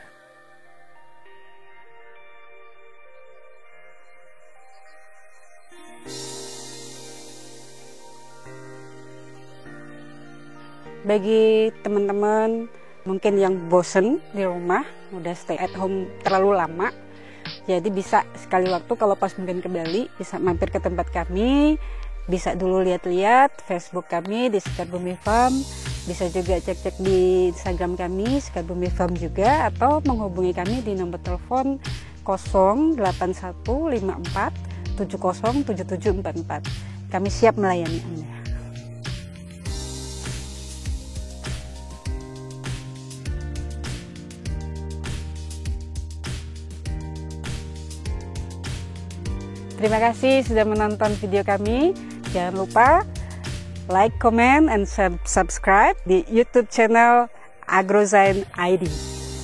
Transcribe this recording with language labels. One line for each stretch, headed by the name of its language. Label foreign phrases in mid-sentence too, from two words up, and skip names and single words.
Indonesian: Bagi teman-teman mungkin yang bosen di rumah, udah
English: stay at home
Indonesian: terlalu lama, jadi bisa sekali waktu kalau pas mungkin ke Bali, bisa mampir ke tempat kami, bisa dulu lihat-lihat Facebook kami di Sukarbumi Farm, bisa juga cek-cek di Instagram kami Sukarbumi Farm juga, atau menghubungi kami di nomor telepon 08154 707744. Kami siap melayani Anda. Terima kasih sudah menonton video kami. Jangan lupa
English: like, comment, and subscribe
Indonesian: di YouTube channel Agrozyme ID.